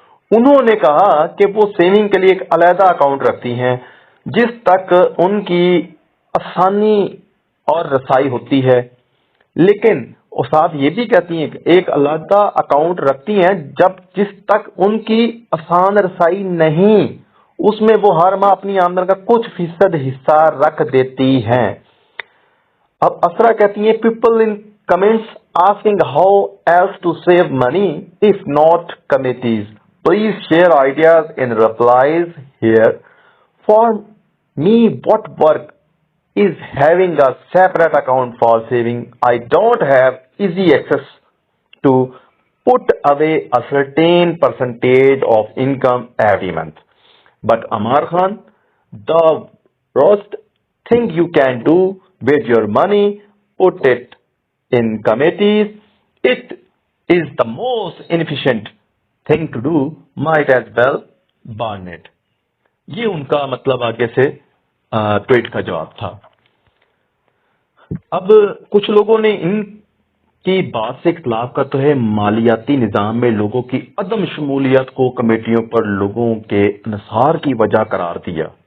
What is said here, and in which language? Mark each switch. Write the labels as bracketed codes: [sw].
[ur] انہوں نے کہا کہ وہ سیونگ کے لیے ایک علیحدہ اکاؤنٹ رکھتی ہیں جس تک ان کی آسانی اور رسائی ہوتی ہے، لیکن اور ساتھ یہ بھی کہتی ہیں کہ ایک علیحدہ اکاؤنٹ رکھتی ہیں جس تک ان کی آسان رسائی نہیں، اس میں وہ ہر ماہ اپنی آمدن کا کچھ فیصد حصہ رکھ دیتی ہیں۔ اب اسرا کہتی ہیں [en] People in comments asking how else to save money if not committees. Please share ideas in replies here. For me, what work is having a separate account for saving. I don't have easy access to put away a certain percentage of income every month. But Amar Khan, the worst thing you can do with your money, put it in committees. It is the most inefficient thing to do. Might as well burn it. [ur] یہ ان کا مطلب آگے سے tweet کا جواب تھا۔ اب کچھ لوگوں نے ان کی بات سے اختلاف کرتے ہوئے مالیاتی نظام میں لوگوں کی عدم شمولیت کو کمیٹیوں پر لوگوں کے انحصار کی وجہ قرار دیا۔